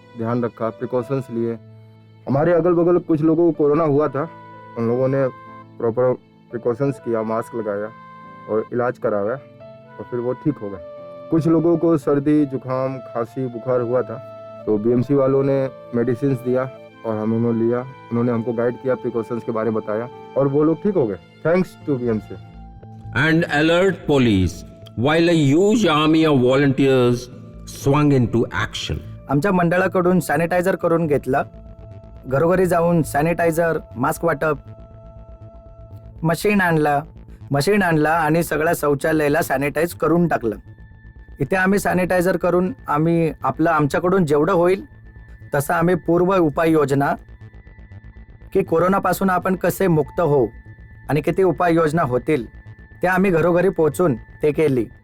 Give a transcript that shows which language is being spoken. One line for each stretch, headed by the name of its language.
Hindi: ध्यान रखा, प्रिकॉशंस लिए। हमारे अगल बगल कुछ लोगों को कोरोना हुआ था, उन लोगों ने प्रॉपर प्रिकॉशंस किया, मास्क लगाया और इलाज कराया और फिर वो ठीक हो गए। कुछ लोगों को सर्दी, जुकाम, खांसी, बुखार हुआ था, तो बीएमसी वालों ने मेडिसिन दिया और हम उन्होंने लिया। उन्होंने हमको गाइड किया, प्रिकॉशंस के बारे में बताया और वो लोग ठीक हो गए, thanks to BMC.
English: And alert police, while a huge army of volunteers swung into action.
Marathi: आमच्या मंडळाकडून सॅनिटायझर करून घेतलं, घरोघरी जाऊन सॅनिटायझर, मास्क वाटप, मशीन आणला आणि सगळ्या शौचालयाला सॅनिटाईज करून टाकलं। इथे आम्ही सॅनिटायझर करून आमच्याकडून जेवढं होईल तसं आम्ही पूर्व उपाययोजना की कोरोनापासून आपण कसे मुक्त होऊ आणि किती उपाययोजना होतील ते आम्ही घरोघरी पोहोचून ते केली।